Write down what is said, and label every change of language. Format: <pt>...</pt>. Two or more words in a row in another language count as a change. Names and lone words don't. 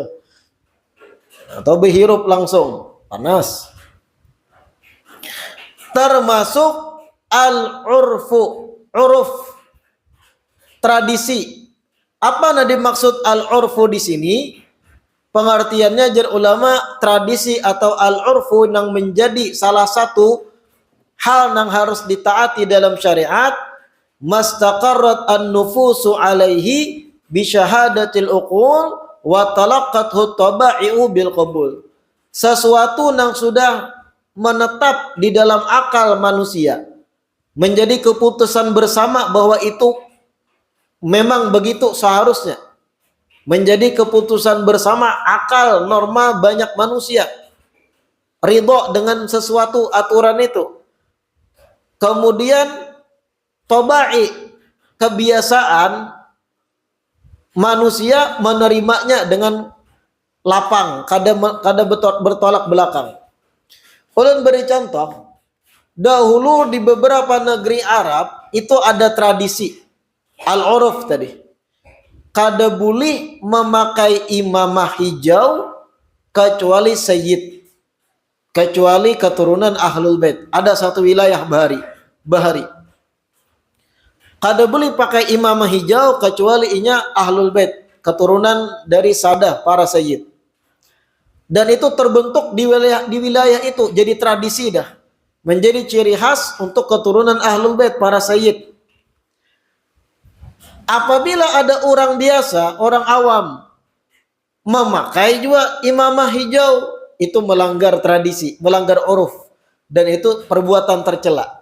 <id>Atau berhirup langsung, panas. Termasuk al-urfu, uruf, tradisi. Apa yang dimaksud al-urfu di sini? Pengertiannya jar ulama, tradisi atau al-urfu yang menjadi salah satu hal yang harus ditaati dalam syariat,</id> <ar>ما استقرت النفوس عليه بشهادة العقول وتلقته الطبائع بالقبول.</ar> <id>Sesuatu yang sudah menetap di dalam akal manusia, menjadi keputusan bersama bahwa itu memang begitu seharusnya, menjadi keputusan bersama akal norma banyak manusia, ridho dengan sesuatu aturan itu. Kemudian tobai, kebiasaan manusia menerimanya dengan lapang, kada bertolak belakang. Ulun beri contoh, dahulu di beberapa negeri Arab itu ada tradisi al-uruf tadi. Kada boleh memakai imamah hijau kecuali sayyid, kecuali keturunan ahlul bait. Ada satu wilayah bahari. Kada boleh pakai imamah hijau kecuali inya ahlul bait, keturunan dari sadah para sayyid. Dan itu terbentuk di wilayah itu, jadi tradisi dah. Menjadi ciri khas untuk keturunan ahlul bait para sayyid. Apabila ada orang biasa, orang awam memakai juga imamah hijau, itu melanggar tradisi, melanggar uruf, dan itu perbuatan tercela.</id>